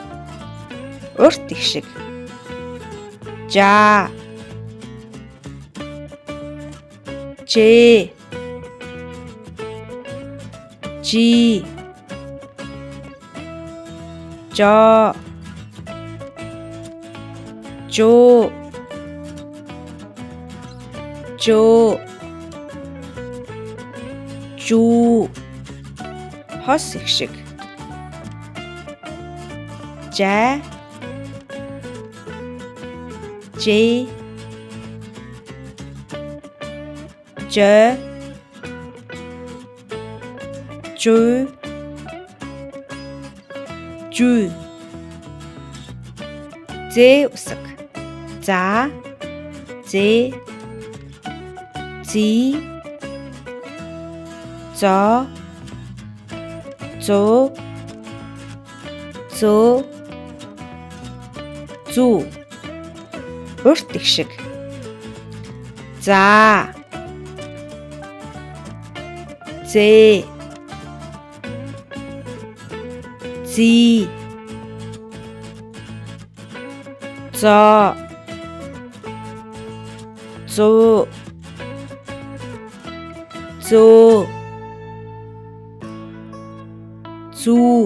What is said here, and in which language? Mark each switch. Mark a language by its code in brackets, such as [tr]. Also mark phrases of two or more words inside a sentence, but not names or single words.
[mn] Урт ишиг. Жа, Ж, Жи, Жо, Жо, Жо, Жу. Хос ишиг. Жа, Ж, Ж, Жу, Жу. З үсэг. За, З, Зи, Зо, Зо, Зо, Зу. Урт ишиг. За, З, Зи, Зо, Зо, Зо, Зу.